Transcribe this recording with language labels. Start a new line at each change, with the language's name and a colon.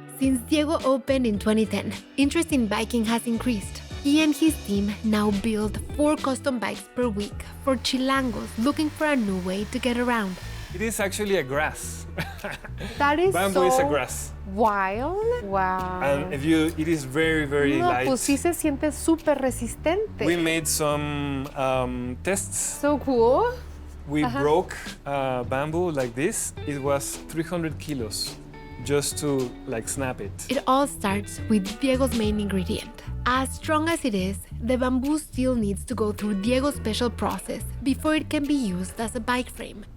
English: Since Diego opened in 2010, interest in biking has increased. He and his team now build 4 custom bikes per week for Chilangos looking for a new way to get around. It is actually a grass. That is Bamboo is a grass. Wild. Wow. And it is very, very light.
Spanish: Pues sí se siente súper resistente.
English: We made some tests. So cool. We broke bamboo like this. It was 300 kilos. just to like snap it. It all starts with Diego's main ingredient. As strong as it is, the bamboo still needs to go through Diego's special process before it can be used as a bike frame.